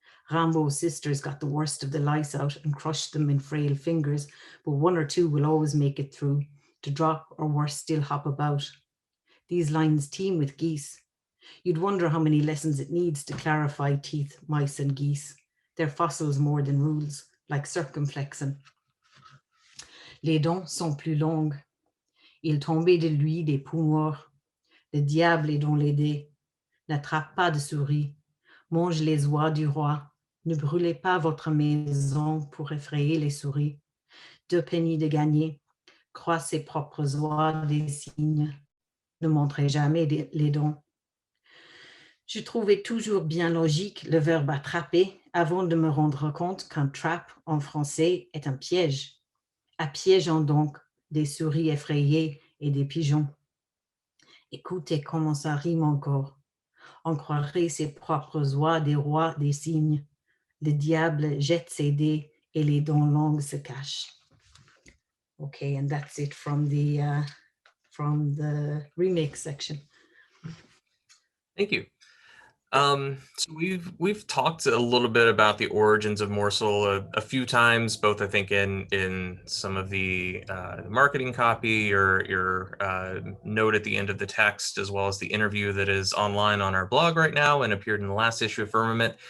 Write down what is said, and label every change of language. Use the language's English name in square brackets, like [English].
[English] Rambo's sisters got the worst of the lice out and crushed them in frail fingers, but 1 or 2 will always make it through, to drop or worse still hop about. These lines teem with geese. You'd wonder how many lessons it needs to clarify teeth, mice and geese. They're fossils more than rules, like circumflexing. [French] Les dents sont plus longues. Il tombait de lui des poux morts. Le diable est dans les dés. N'attrape pas de souris. Mange les oies du roi. Ne brûlez pas votre maison pour effrayer les souris. 2 pennies de gagné. Croit ses propres oies des cygnes. Ne montrez jamais les dents. Je trouvais toujours bien logique le verbe attraper avant de me rendre compte qu'un trap en français est un piège. Apiégeons donc des souris effrayées et des pigeons. Écoutez comment ça rime encore. On croirait ses propres oies des rois des cygnes. Le diable jette ses dés et les dents longues se cachent. [English] Okay, and that's it from the remake section. Thank you. So we've talked a little bit about the origins of Morsel a few times, both I think in some of the marketing copy or your note at the end of the text, as well as the interview that is online on our blog right now and appeared in the last issue of Firmament.